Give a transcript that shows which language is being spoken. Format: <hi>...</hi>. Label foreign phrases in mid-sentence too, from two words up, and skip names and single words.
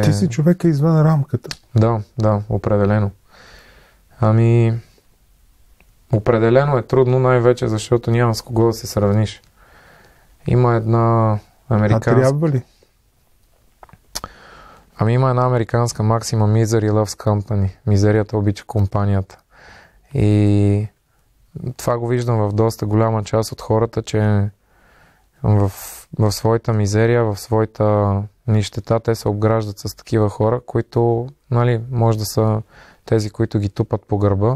<bg>Ти си човека извън рамката. Да, определено. Ами, определено е трудно, най-вече защото няма с кого да се сравниш. Има една американска... А трябва ли? Ами има една американска максима:</bg> <en>Misery loves company.</en> <bg>Мизерията обича компанията. И това го виждам в доста голяма част от хората, че в своята мизерия, в своята нищета, те се обграждат с такива хора, които, може да са тези, които ги тупат по гърба.</bg>